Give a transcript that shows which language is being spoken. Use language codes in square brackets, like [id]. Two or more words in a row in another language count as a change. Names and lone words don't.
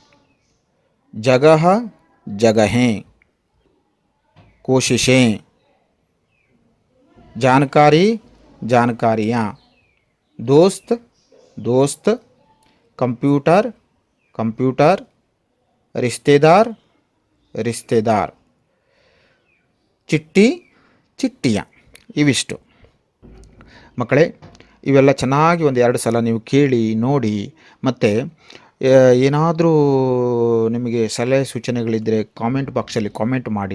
[hi] जगह, जगहें, कोशिशें, जानकारी, जानकारियाँ, दोस्त, दोस्त, कंप्यूटर, कंप्यूटर, रिश्तेदार, रिश्तेदार, चिट्ठी, चिट्ठियाँ. [kn] ಇವಿಷ್ಟು ಮಕ್ಕಳೇ. ಇವೆಲ್ಲ ಚೆನ್ನಾಗಿ ಒಂದು 2 ಸಲ ನೀವು ಕೇಳಿ ನೋಡಿ. ಮತ್ತು ಏನಾದರೂ ನಿಮಗೆ ಸಲಹೆ ಸೂಚನೆಗಳಿದ್ದರೆ [en] comment box [kn] ಕಾಮೆಂಟ್ ಮಾಡಿ.